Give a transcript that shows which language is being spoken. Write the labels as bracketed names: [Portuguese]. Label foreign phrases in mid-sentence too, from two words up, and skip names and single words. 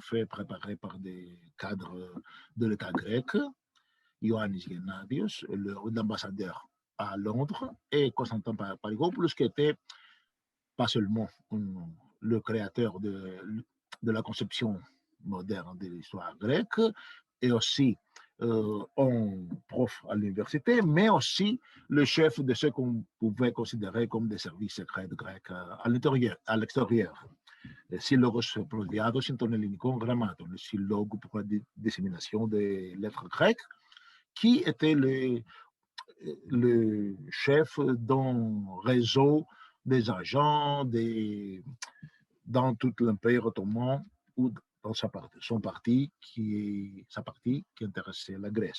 [French] fait préparées par des cadres de l'État grec, Ioannis Gennadios, l'ambassadeur à Londres, et Constantin Paligopoulos, qui était pas seulement le créateur de la conception moderne de l'histoire grecque, et aussi un prof à l'université, mais aussi le chef de ce qu'on pouvait considérer comme des services secrets grecs à l'extérieur. Σύλλογος Προδιάδος των ελληνικών γραμμάτων, le σύλλογο pour la dissémination des lettres grecques, qui était le chef d'un réseau des agents dans tout l'Empire ottoman ou dans sa partie qui intéressait la Grèce.